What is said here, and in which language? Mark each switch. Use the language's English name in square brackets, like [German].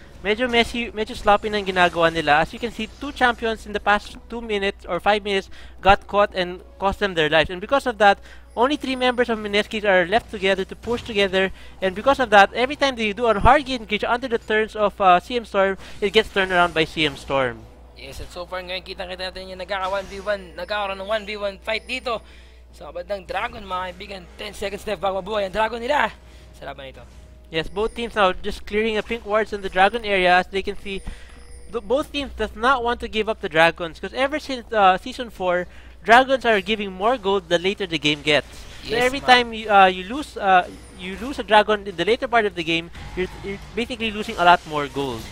[Filipino] Medyo messy, medyo sloppy ng ginagawa nila. [English] As you can see, 2 champions in the past 2 minutes or 5 minutes got caught and cost them their lives. And because of that, only 3 members of Mineski are left together to push together. And because of that, every time they do a hard engage under the turns of CMStorm, it gets turned around by CMStorm. [Filipino] Yes, at so far ngayon kita natin yung nagkakaroon ng [English] 1v1 fight [Filipino] dito sa kabandang Dragon, mga kaibigan. [English] 10 seconds left [Filipino] bago mabuhay ang Dragon nila sa laban ito. [English] Yes, both teams now just clearing the pink wards in the Dragon area. As they can see, both teams does not want to give up the Dragons, because ever since Season 4, Dragons are giving more gold the later the game gets. So Yes, every time you lose a Dragon in the later part of the game, you're basically losing a lot more gold.